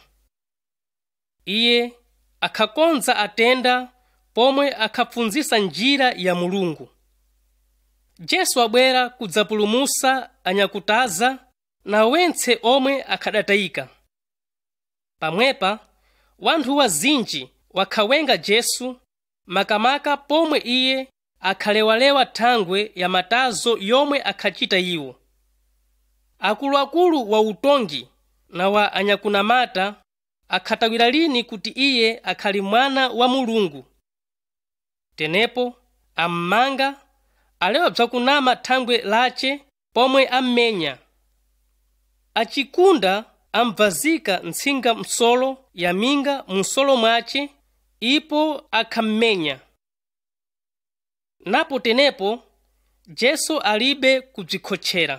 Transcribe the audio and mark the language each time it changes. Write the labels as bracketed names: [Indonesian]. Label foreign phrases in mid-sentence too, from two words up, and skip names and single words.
[Sena] Iye akhakonza atenda pomwe akhapfunzisa njira ya Mulungu. Yesu abwera kudzapulumusa anyakutaza na wentse omwe akhadatayika. Pamwepa wanthu wazinji wakhawenga Yesu, makamaka pomwe iye akhalewalewa thangwe ya matazo yomwe akhachita iwo. Akuluakulu wa utongi na wa anyakunamata akhatawira lini kuti iye akhali mwana wa Mulungu. Tenepo ammanga, alewa bzakunama thangwe lace pomwe ammenya. Achikunda amvazika ntsinga msolo ya minga msolo mwace, ipo akhammenya. Napo tenepo Yesu alibe kubzikhotchera.